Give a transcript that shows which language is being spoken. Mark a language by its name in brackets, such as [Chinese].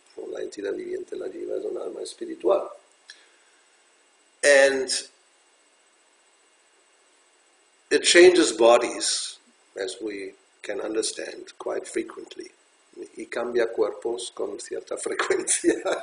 [Spanish] La entidad viviente, la jiva, es un alma espiritual. [English] And it changes bodies, as we can understand, quite frequently. [Spanish] Y cambia cuerpos con cierta frecuencia.